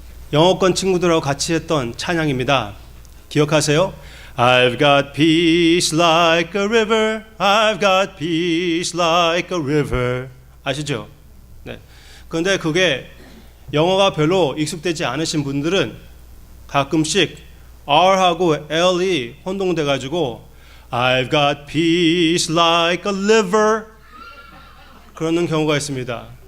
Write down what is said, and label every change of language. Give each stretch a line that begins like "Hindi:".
Korean: 영어권 친구들하고 같이 했던 찬양입니다. 기억하세요?
English: I've got peace like a river. I've got peace like a river.
Korean: 아시죠? 네. 그런데 그게 영어가 별로 익숙되지 않으신 분들은 가끔씩 R하고 L이 혼동돼 가지고
English: I've got peace like a liver
Korean: 그러는 경우가 있습니다.